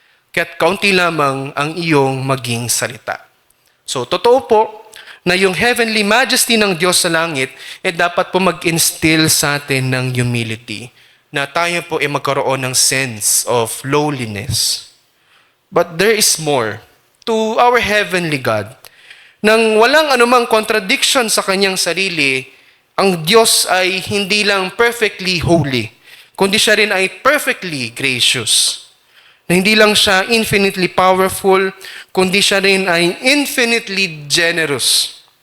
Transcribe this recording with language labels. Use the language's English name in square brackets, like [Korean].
[Filipino] Kaya't kaunti lamang ang iyong maging salita. So, totoo po na yung [English] heavenly majesty [Filipino] ng Diyos sa langit dapat po mag-instill sa atin ng humility na tayo po ay magkaroon ng [English] sense of lowliness. But there is more to our heavenly God. [Filipino] Nang walang anumang contradiction sa kanyang sarili, ang Diyos ay hindi lang [English] perfectly holy, [Filipino] kundi siya rin ay [English] perfectly gracious. [Filipino] Na hindi lang siya [English] infinitely powerful, [Filipino] kundi siya rin ay [English] infinitely generous.